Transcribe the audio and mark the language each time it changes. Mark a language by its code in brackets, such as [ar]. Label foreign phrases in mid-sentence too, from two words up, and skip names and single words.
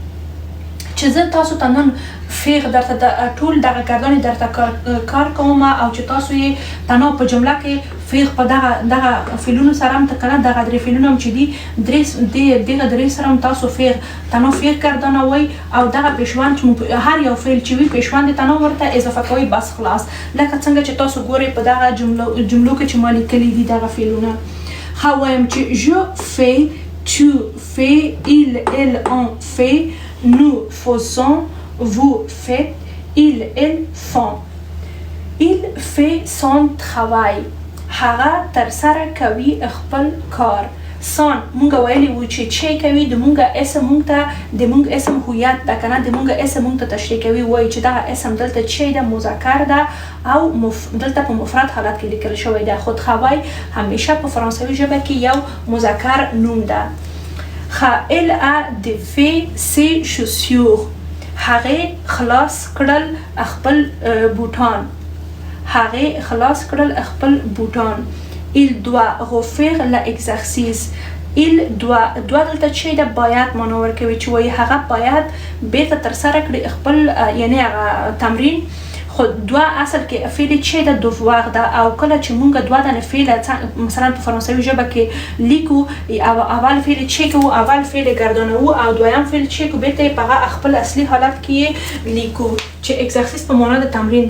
[ps] چې زه تاسو ته نن فیغ درته ټول دغه ګردانې درته کار کوم او چې تاسو یې تنها په جمله کې فیغ په دغه فعلونو سره هم کنه دغه درې فعلونه هم چې دي دغه درې سره هم تاسو فیغ تنها فیغ ګردانوئ او دغه پیشوند هر یو فعل چې وي پیشوند یې تنها ورته اضافه کوئ بس خلاص. لکه څنګه چې تاسو ګورئ په دغه جملو کې چې ما لیکلي دي دغه فعلونه. وایم چې [fr] je fais، tu fais، il elle on fait، nous faisons، vous faites، ils elles font. Il fait son travail. [ps] هغه تر سره کوي خپل کار. سان مونږ ویلي وو چې چی کوي د مونږ اسم مونږ ته د مونږ اسم هویت ده کنه د مونږ اسم مونږ ته تشریح کوي وایي چې دغه اسم دلته چی ده مذکر ده او دلته په مفرد حالت کې لیکل شوی ده. خودخوای همیشه په فرانسوي ژبه کې یو مذکر نوم ده. [fr] elle a défait ses chaussures. [ps] هغه خلاص کړل خپل بوټان. هغه خلاص کړل خپل بوټان. [fr] il doit refaire l'exercice. il doit [ps] دلته چې دا باید معنا ورکوي چې وایي هغه باید بیرته ترسره کړي خپل یعنی هغه تمرین. خو دوا اصل کې فعل چې د دووار ده او کله چې مونږ دوا د فعل مثلا په فرانسوي ژبه کې لیکو او اول فعل چې کو اول فعل گردانو او دویم فعل چې کو بیرته په خپل اصلي حالت کې لیکو چې اکزرسیس په معنا د تمرین ده.